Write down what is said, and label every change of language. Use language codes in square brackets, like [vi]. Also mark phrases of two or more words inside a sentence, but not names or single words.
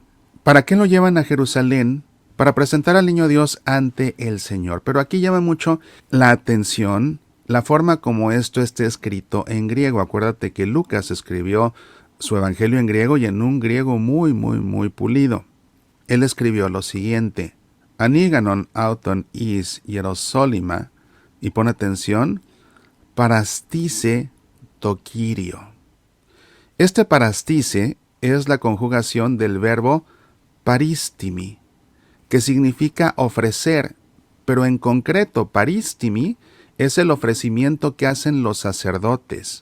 [es] ¿Para qué lo llevan a Jerusalén? Para presentar al niño Dios ante el Señor. Pero aquí llama mucho la atención la forma como esto esté escrito en griego. Acuérdate que Lucas escribió su evangelio en griego y en un griego muy, muy, muy pulido. Él escribió lo siguiente: [el] ἀνήγαγον αὐτὸν εἰς Ἱεροσόλυμα, [es] y pon atención, [el] παραστῆσαι τῷ κυρίῳ. [es] Este parastice es la conjugación del verbo paristimi, que significa ofrecer, pero en concreto paristimi es el ofrecimiento que hacen los sacerdotes.